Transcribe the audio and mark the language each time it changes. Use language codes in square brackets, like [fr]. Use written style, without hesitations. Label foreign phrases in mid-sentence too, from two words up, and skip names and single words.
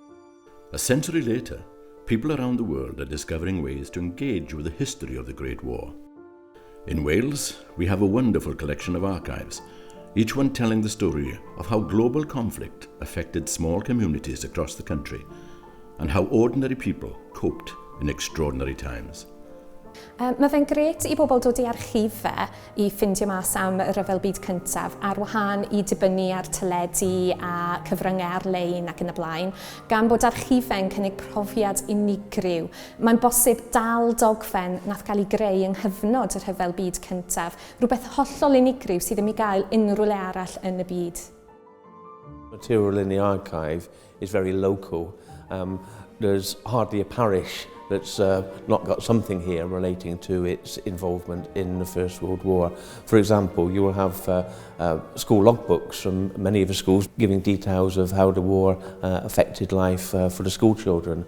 [en] A century later, people around the world are discovering ways to engage with the history of the Great War. In Wales, we have a wonderful collection of archives, each one telling the story of how global conflict affected small communities across the country and how ordinary people coped in extraordinary times. [cy] Mae fe'n gret I bobl dod I archifau I ffindio mas am y Rhyfel Byd Cyntaf ar wahân I dibynnu ar teledu a cyfryngau ar-lein ac yn y blaen, gan bod archifau'n cynnig profiad unigryw. Mae'n bosib dal dogfen nath gael I greu yng nghyfnod y Rhyfel Byd Cyntaf, rhywbeth hollol unigryw sydd ddim I gael unrhyw le arall yn y byd. [en] Material in the archive is very local. There's hardly a parish that's not got something here relating to its involvement in the First World War. For example, you will have school logbooks from many of the schools giving details of how the war affected life for the school children.